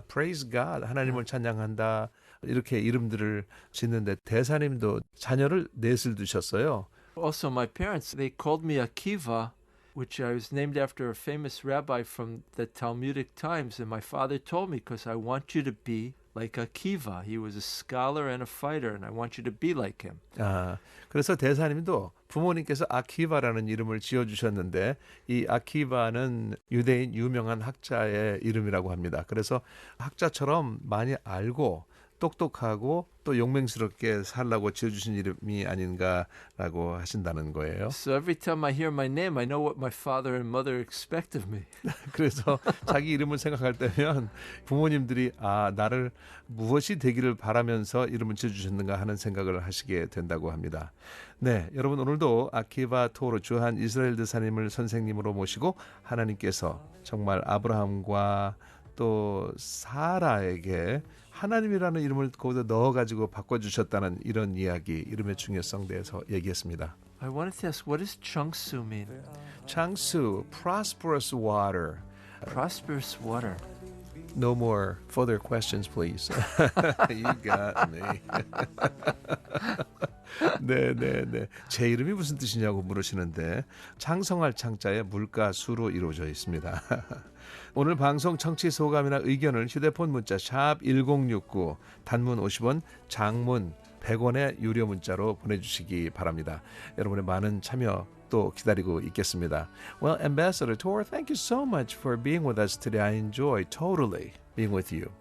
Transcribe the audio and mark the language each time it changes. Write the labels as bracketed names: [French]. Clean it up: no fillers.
[English] Praise God. [Korean] 하나님을 찬양한다. 이렇게 이름들을 짓는데 대사님도 자녀를 넷을 두셨어요. [English] Also, my parents, they called me Akiva, which I was named after a famous rabbi from the Talmudic times. And my father told me, because I want you to be like Akiva. He was a scholar and a fighter, and I want you to be like him. [Korean] 아, 그래서 대사님도 부모님께서 아키바라는 이름을 지어주셨는데 이 아키바는 유대인 유명한 학자의 이름이라고 합니다. 그래서 학자처럼 많이 알고 똑똑하고 또 용맹스럽게 살라고 지어주신 이름이 아닌가라고 하신다는 거예요. [English] So every time I hear my name, I know what my father and mother expect of me. [Korean] 그래서 자기 이름을 생각할 때면 부모님들이 아 나를 무엇이 되기를 바라면서 이름을 지어주셨는가 하는 생각을 하시게 된다고 합니다. 네, 여러분 오늘도 아키바 토로 주한 이스라엘 대사님을 선생님으로 모시고 하나님께서 정말 아브라함과 또 사라에게 하나님이라는 이름을 거기다 넣어가지고 바꿔주셨다는 이런 이야기, 이름의 중요성 대해서 얘기했습니다. [English] I wanted to ask, what does Changsu mean? 창수, prosperous water. Prosperous water. No more further questions, please. You got me. [Korean] 네. 제 이름이 무슨 뜻이냐고 물으시는데 창성할 창자에 물가 수로 이루어져 있습니다. 오늘 방송 청취 소감이나 의견을 휴대폰 문자 샵 1069 단문 50원, 장문 100원의 유료 문자로 보내주시기 바랍니다. 여러분의 많은 참여 또 기다리고 있겠습니다. [English] Well, Ambassador Tor, thank you so much for being with us today. I enjoy totally being with you.